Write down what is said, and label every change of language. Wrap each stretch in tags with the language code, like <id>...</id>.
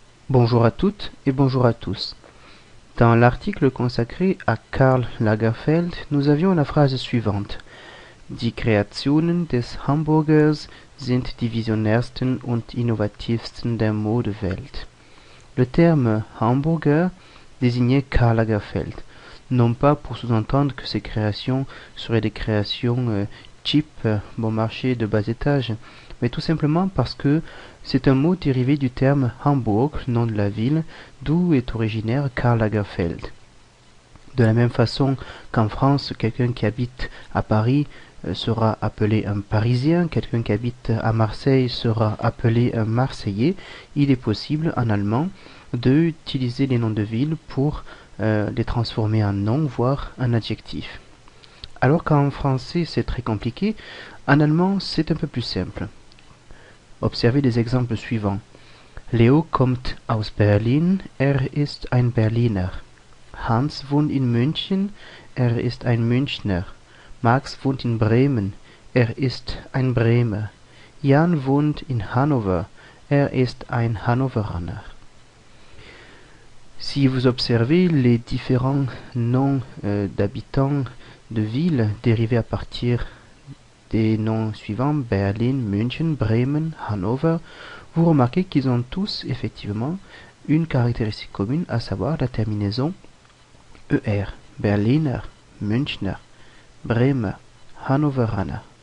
<fr>Bonjour à toutes et bonjour à tous. Dans l'article consacré à Karl Lagerfeld, nous avions la phrase suivante.</fr> <de>Die Kreationen des Hamburgers sind die visionärsten und innovativsten der Modewelt.</de> <fr>Le terme Hamburger désignait Karl Lagerfeld, non pas pour sous-entendre que ces créations seraient des créations cheap, bon marché de bas étage, mais tout simplement parce que c'est un mot dérivé du terme Hamburg, nom de la ville, d'où est originaire Karl Lagerfeld. De la même façon qu'en France, quelqu'un qui habite à Paris sera appelé un Parisien, quelqu'un qui habite à Marseille sera appelé un Marseillais, il est possible en allemand d'utiliser les noms de villes pour les transformer en nom, voire en adjectif. Alors qu'en français c'est très compliqué, en allemand c'est un peu plus simple. Observez les exemples suivants.</fr> <de>Leo kommt aus Berlin, ist ein Berliner. Hans wohnt in München, ist ein Münchner. Max wohnt in Bremen, ist ein Bremer. Jan wohnt in Hannover, ist ein Hannoveraner.</de> <fr>Si vous observez les différents noms d'habitants de villes dérivés à partir des noms suivants, Berlin, München, Bremen, Hannover, vous remarquez qu'ils ont tous effectivement une caractéristique commune, à savoir la terminaison ER, Berliner, Münchner, Bremer, Hannoveraner.</fr>